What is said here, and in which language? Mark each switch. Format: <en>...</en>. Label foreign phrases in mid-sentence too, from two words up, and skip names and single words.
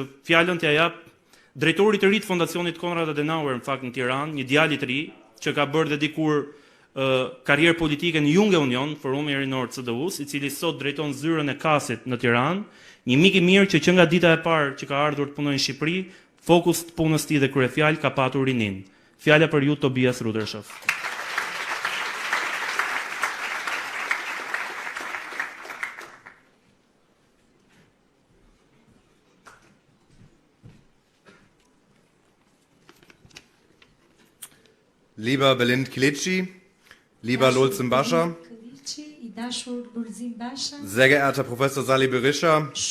<sq>fjalën t'ja jap drejtorit të ri të fondacionit Konrad Adenauer në fakt në Tiranë, një djalë i ri që ka bërë dhe dikur karrierë politike në Junge Union, forumi rinor të CDU-s, i cili sot drejton zyrën e Kasit në Tiranë, një mik i mirë që nga dita e parë që ka ardhur të punojë në Shqipëri, fokus të punës tij dhe kryefjalë ka patur rinin. Fjala për ju Tobias Rudershoff.</sq> <de>Lieber Belind Kilici, lieber Lulzen Basha, sehr geehrter Professor Sali Berisha,</de>